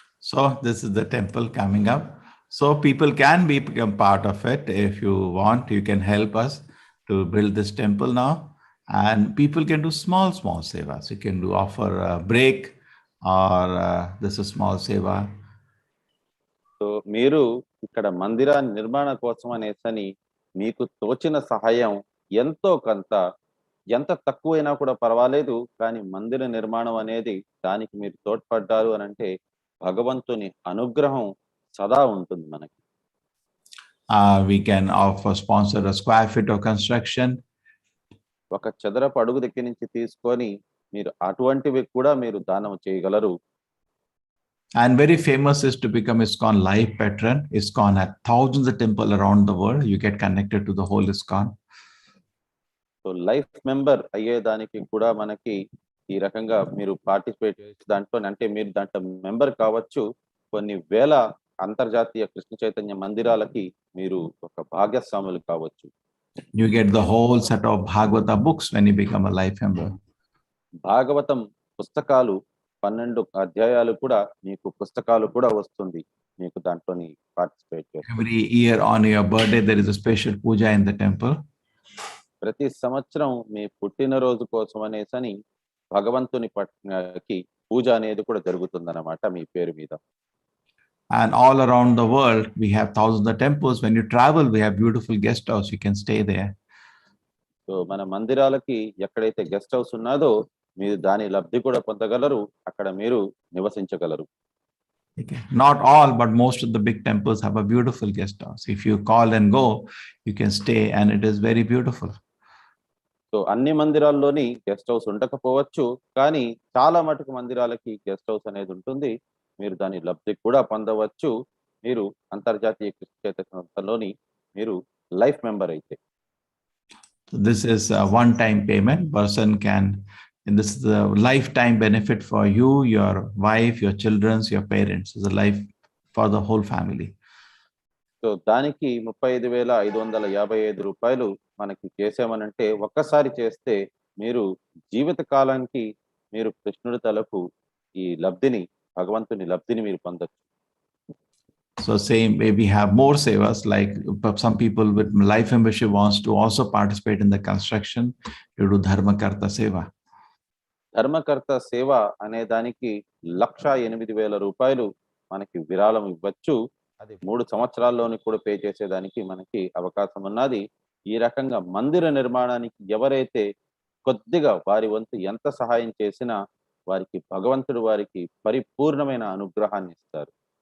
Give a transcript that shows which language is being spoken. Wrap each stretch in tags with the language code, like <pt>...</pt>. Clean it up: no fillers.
<en>So this is the temple coming up. So people can become part of it. If you want, you can help us to build this temple now. And people can do small sevas. You can do offer a break or this is small seva.</en> <te>So మీరు ఇక్కడ మందిరాన్ని నిర్మాణ కోసం అనేసని మీకు తోచిన సహాయం ఎంతో కొంత ఎంత తక్కువైనా కూడా పర్వాలేదు, కానీ మందిర నిర్మాణం అనేది దానికి మీరు తోడ్పడ్డారు అని అంటే భగవంతుని అనుగ్రహం సదా ఉంటుంది మనకి.</te> <en>We can offer sponsor a square feet of construction.</en> <te>ఒక చదరపు అడుగు దగ్గర నుంచి తీసుకొని మీరు అటువంటివి కూడా మీరు దానం చేయగలరు.</te> <en>And very famous is to become ISKCON life patron. ISKCON had thousands of temples around the world. You get connected to the whole ISKCON.</en> <te>So life member అయ్యేదానికి కూడా మనకి ఈ రకంగా మీరు పార్టిసిపేట్ చేసి దాంట్లో అంటే మీరు దాంట్లో మెంబర్ కావచ్చు. కొన్ని వేల అంతర్జాతీయ కృష్ణ చైతన్య మందిరాలకి మీరు ఒక భాగస్వాములు కావచ్చు.</te> <en>You get the whole set of Bhagavata books when you become a life member.</en> <te>Bhagavatam పుస్తకాలు 12 అధ్యాయాలు కూడా మీకు పుస్తకాలు కూడా వస్తుంది మీకు దాంట్లోని పార్టిసిపేట్ చేసి.</te> <en>Every year on your birthday there is a special puja in the temple.</en> <te>ప్రతి సంవత్సరం మీ పుట్టినరోజు కోసం అనేసని భగవంతుని పట్నకి పూజ అనేది కూడా జరుగుతుందన్నమాట మీ పేరు మీద.</te> <en>And all around the world we have thousands of temples. When you travel we have beautiful guest house, you can stay there.</en> <te>So మన మందిరాలకి ఎక్కడైతే గెస్ట్ హౌస్ ఉన్నదో మీరు దాని లబ్ధి కూడా పొందగలరు, అక్కడ మీరు నివసించగలరు.</te> <en>Okay. Not all, but most of the big temples have a beautiful guest house. If you call and go, you can stay and it is very beautiful.</en> <te>So అన్ని మందిరాల్లోని గెస్ట్ హౌస్ ఉండకపోవచ్చు, కానీ చాలా మటుకు మందిరాలకి గెస్ట్ హౌస్ అనేది ఉంటుంది. మీరు దాని లబ్ధి కూడా పొందవచ్చు. మీరు అంతర్జాతీయ కృష్ణ చైతన్య సంస్థలోని మీరు లైఫ్ మెంబర్ అయితే.</te> <en>So this is a one-time payment. Person can, and this is the lifetime benefit for you, your wife, your children, your parents. It's a life for the whole family.</en> <te>So దానికి 35,555 రూపాయలు మనకి చేసామనంటే ఒక్కసారి చేస్తే మీరు జీవిత కాలానికి మీరు కృష్ణుడి తలకు ఈ లబ్ధిని భగవంతుని లబ్ధిని మీరు పొందొచ్చు.</te> <en>So same way we have more sevas, like some people with life membership wants to also participate in the construction. You do Dharmakarta Seva.</en> <te>ధర్మకర్త సేవ అనే దానికి 1,08,000 రూపాయలు మనకి విరాళం ఇవ్వచ్చు. అది 3 సంవత్సరాల్లోని కూడా పే చేసేదానికి మనకి అవకాశం ఉన్నది. ఈ రకంగా మందిర నిర్మాణానికి ఎవరైతే కొద్దిగా వారి వంతు ఎంత సహాయం చేసినా వారికి భగవంతుడు వారికి పరిపూర్ణమైన అనుగ్రహాన్ని ఇస్తారు.</te>